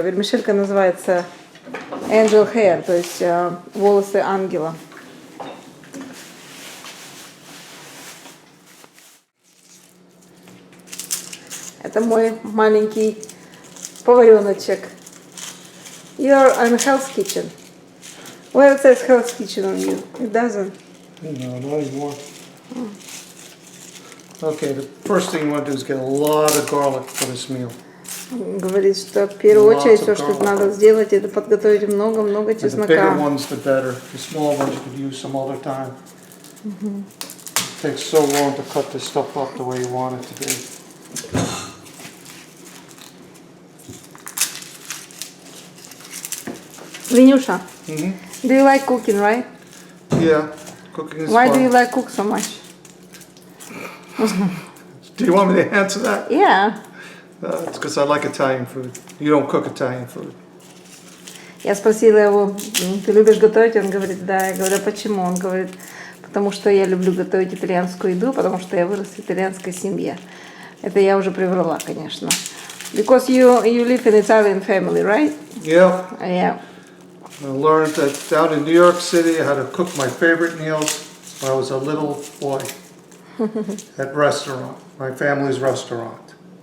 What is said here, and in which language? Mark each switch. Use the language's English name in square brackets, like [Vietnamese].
[Russian] Вермишелька называется Angel Hair, то есть волосы ангела. Это мой маленький повареночек. [English] You're in Hell's Kitchen. Well, it says Hell's Kitchen on you. It doesn't. No, not anymore. Okay, the first thing you want to do is get a lot of garlic for this meal. [Russian] Говорит, что в первую очередь все, что надо сделать, это подготовить много-много чеснока. [English] The bigger ones, the better. The small ones you could use some other time. It takes so long to cut this stuff up the way you want it to be. Винюша, do you like cooking, right? Yeah, cooking is Why fun. do you like cook so much? Do you want me to answer that? Yeah. It's because I like Italian food. You don't cook Italian food. [Russian] Я спросила его, ты любишь готовить? Он говорит, да. Я говорю, а почему? Он говорит, потому что я люблю готовить итальянскую еду, потому что я вырос в итальянской семье. Это я уже приврала, конечно. [English] Because you live in Italian family, right? Yeah. Yeah. I learned that down in New York City, I had to cook my favorite meals when I was a little boy at restaurant, my family's restaurant.